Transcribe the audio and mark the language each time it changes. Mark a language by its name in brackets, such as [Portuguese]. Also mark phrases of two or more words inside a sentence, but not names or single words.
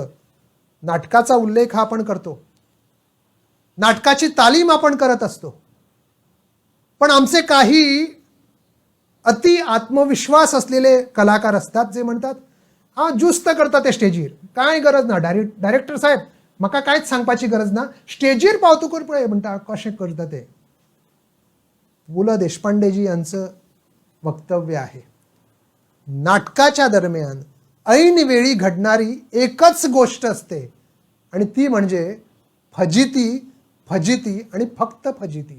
[Marathi] नाटकाचा उल्लेख हा आपण करतो, नाटकाची तालीम आपण करत असतो, पण आमचे काही अति आत्मविश्वास असलेले कलाकार असतात जे म्हणतात, [Konkani] हा जुस्त करता ते स्टेजीर, काय गरज ना डायरेक्टर साहेब, मका कायच सांगपाची गरज ना, स्टेजीर पावतूकर पळय म्हणता कशें करता ते. [Marathi] पु ल देशपांडेजी यांचं वक्तव्य आहे, नाटकाच्या दरम्यान ऐनवेळी घडणारी एकच गोष्ट असते आणि ती म्हणजे फजिती, फजिती आणि फक्त फजिती.